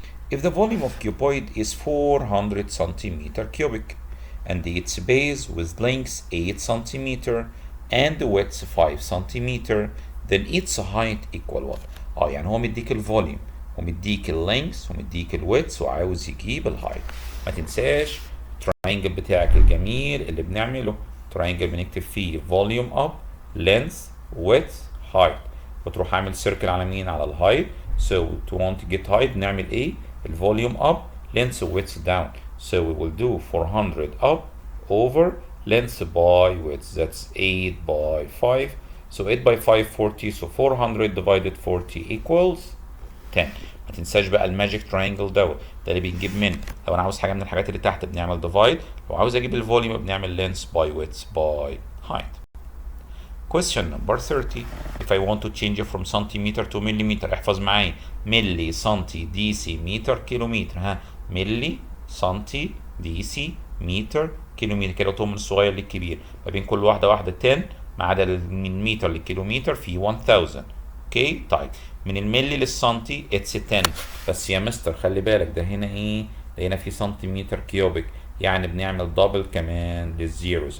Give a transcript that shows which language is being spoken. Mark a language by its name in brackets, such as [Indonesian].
[English] If the volume of cuboid is 400 centimeter cubic and its base with length 8 centimeter and the width 5 centimeter, then its height equal what؟ [Arabic] يعني هو مديك الفوليوم ومديك اللينكس ومديك الويدث وعاوز يجيب الهايت. ما تنساش التراينجل بتاعك الجميل اللي بنعمله تراينجل بنكتب فيه فوليوم اب لينث ويدث هايت، وتروح عامل سيركل على مين؟ على الهايت. [English] So to want to get height [Arabic] نعمل ايه؟ [English] الفوليوم up length width down. So we will do 400 up over length by width. That's 8 by 5. So 8 by 5 40. So 400 divided 40 equals 10. [Arabic] ما تنساش بقى الماجيك تراينجل ده اللي بنجيب منه. لو انا عاوز حاجه من الحاجات اللي تحت بنعمل ديفايد، لو عاوز اجيب الفوليوم بنعمل [English] length by width by height. Question number 30. If I want to change it from centimeter to millimeter، [Arabic] احفظ معايا ملي سنتي دي سي متر كيلومتر. ها ملي سنتي دي سي متر كيلومتر، كده من الصغير للكبير، ما بين كل واحده 10 ما عدا من متر للكيلومتر في 1000. اوكي طيب من الملي للسنتي اتس 10. بس يا مستر خلي بالك ده هنا ايه؟ ده هنا في سنتيمتر كيوبيك، يعني بنعمل دبل كمان للزيروز.